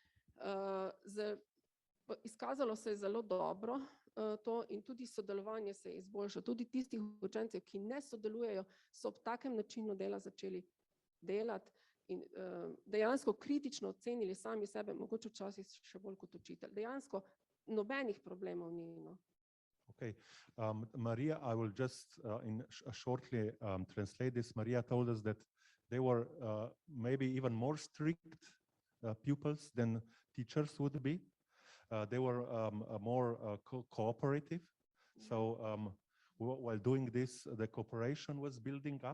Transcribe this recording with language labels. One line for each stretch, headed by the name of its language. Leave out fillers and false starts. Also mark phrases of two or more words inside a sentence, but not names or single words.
Slovenian: Izkazalo se je zelo dobro to in tudi sodelovanje se je izboljšalo. Tudi tistih učencev, ki ne sodelujejo, so ob takem načinu dela začeli delati in dejansko kritično ocenili sami sebe, mogoče včasih še bolj kot učitelj. Dejansko nobenih problemov ni.
English: Okay, Marija, I will just shortly translate this. Marija told us that they were maybe even more strict pupils than teachers would be. They were more cooperative. So while doing this, the cooperation was building up.